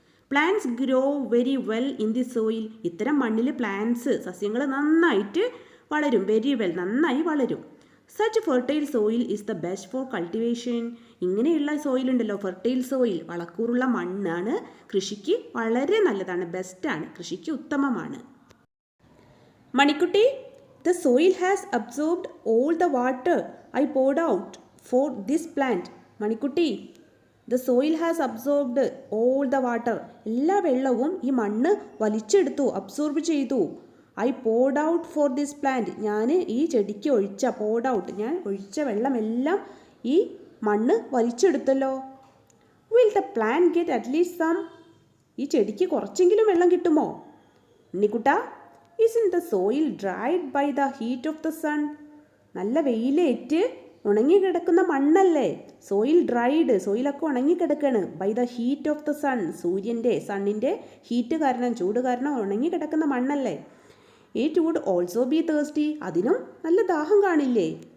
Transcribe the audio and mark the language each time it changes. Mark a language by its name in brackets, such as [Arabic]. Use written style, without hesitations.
[English] Plants grow very well in the soil. [Malayalam] ഇത്തരം മണ്ണിൽ plants, സസ്യങ്ങൾ നന്നായിട്ട് വളരും, വെരി വെൽ, നന്നായി വളരും. [English] Such fertile soil is the best for cultivation. [Malayalam] ഇങ്ങനെയുള്ള സോയിൽ ഉണ്ടല്ലോ, ഫെർട്ടൈൽ സോയിൽ, വളക്കൂറുള്ള മണ്ണാണ്, കൃഷിക്ക് വളരെ നല്ലതാണ്, ബെസ്റ്റാണ്, കൃഷിക്ക് ഉത്തമമാണ്. [English] Manikkutty, the soil has absorbed all the water I poured out for this plant. Manikkutty, the soil has absorbed all the water. [Malayalam] എല്ലാ വെള്ളവും ഈ മണ്ണ് വലിച്ചെടുത്തു, അബ്സോർബ് ചെയ്തു. [English] I poured out for this plant. [Malayalam] ഞാൻ ഈ ചെടിക്ക് ഒഴിച്ച, [English] poured out, [Malayalam] ഞാൻ ഒഴിച്ച വെള്ളമെല്ലാം ഈ മണ്ണ് വലിച്ചെടുത്തല്ലോ. [English] Will the plant get at least some? [Malayalam] ഈ ചെടിക്ക് കുറച്ചെങ്കിലും വെള്ളം കിട്ടുമോ? [English] ഉണ്ണിക്കുട്ടാ, isn't the soil dried by the heat of the sun? [Malayalam] നല്ല വെയിലേറ്റ് ഉണങ്ങിക്കിടക്കുന്ന മണ്ണല്ലേ soil. Dried, സോയിലൊക്കെ ഉണങ്ങിക്കിടക്കാണ്. [English] by the heat of the sun, [Malayalam] സണ്ണിൻ്റെ heat കാരണം, ചൂട് കാരണം ഉണങ്ങിക്കിടക്കുന്ന മണ്ണല്ലേ. [English] It would also be thirsty. [Malayalam] അതിനും നല്ല ദാഹം കാണില്ലേ?